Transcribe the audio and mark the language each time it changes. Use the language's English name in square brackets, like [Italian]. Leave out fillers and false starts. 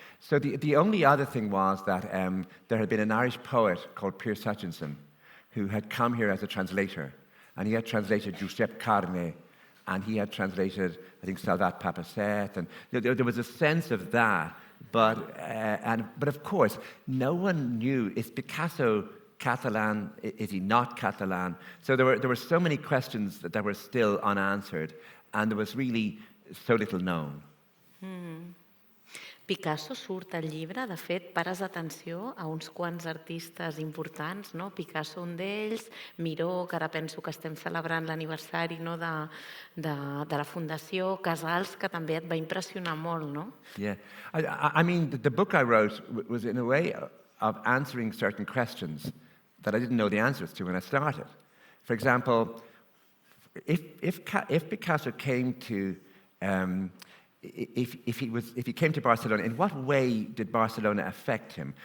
[English] So the only other thing was that there had been an Irish poet called Piers Hutchinson who had come here as a translator, and he had translated Giuseppe Carne, and he had translated, I think, Salvat Papaset, and there was a sense of that. But of course, no one knew, is Picasso Catalan? Is he not Catalan? So there were so many questions that were still unanswered, and there was really so little known. [Catalan] Picasso surt al llibre, de fet, pares atenció a uns quants artistes importants, no? Picasso un d'ells, Miró, que ara penso que estem celebrant l'aniversari de la Fundació, Casals, que també et va impressionar molt, no? [English] Yeah, I mean, the book I wrote was in a way of answering certain questions that I didn't know the answers to when I started. For example, if Picasso came to if he came to Barcelona, in what way did Barcelona affect him?